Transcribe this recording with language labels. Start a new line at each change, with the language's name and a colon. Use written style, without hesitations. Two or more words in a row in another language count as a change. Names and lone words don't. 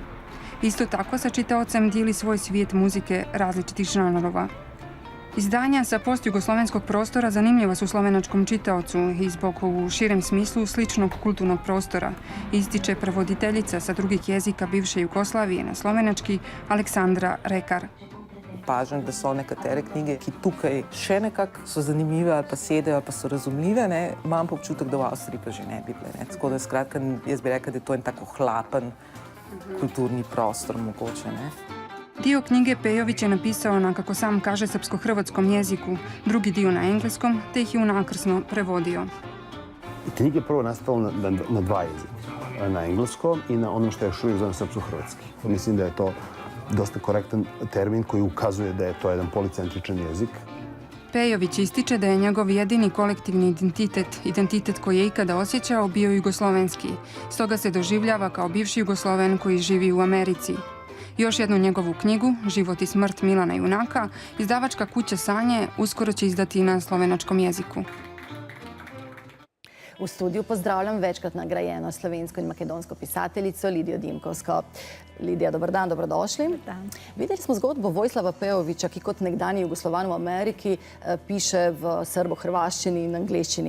Serbian: Isto tako sa čitaocem dijeli svoj svijet muzike različitih žanrova. Izdanja sa postjugoslovenskog prostora zanimljiva su slovenačkom čitaocu i zbog u širem smislu sličnog kulturnog prostora, ističe prevoditeljica sa drugih jezika bivše Jugoslavije na slovenački Aleksandra Rekar.
Slovenian: Opažam, da so nekatere knjige, ki tukaj še nekako so zanimive ali pa sedejo ali pa so razumljive, imam pa občutek, da v Avstriji pa že ne bi bile. Tako da skratka, jaz bi rekla, da je to en tako hlapen kulturni prostor mogoče.
Serbian: Dio knjige Pejović je napisao na, kako sam kaže, srpsko-hrvatskom jeziku, drugi dio na engleskom, te ih je unakrsno prevodio. Knjiga je prvo nastala na 2 jezika, na engleskom i na onom što je još uvijek zovem srpsko-hrvatski. Mislim da je to dosta korektan termin koji ukazuje da je to jedan policentričan jezik. Pejović ističe da je njegov jedini kolektivni identitet koji je ikada osjećao, bio jugoslovenski. Stoga se doživljava kao bivši Jugosloven koji živi u Americi. Još jednu njegovu knjigu, Život i smrt Milana Junaka, izdavačka kuća Sanje uskoro će izdati na slovenačkom jeziku.
Slovenian: V studiju pozdravljam večkrat nagrajeno slovensko in makedonsko pisateljico Lidijo Dimkovsko. Lidija,
Serbian: dobar dan, dobrodošli.
Slovenian: Videli smo zgodbo Vojislava Pejovića, ki kot nekdanji Jugoslovan v Ameriki piše v srbo-hrvaščini in angleščini.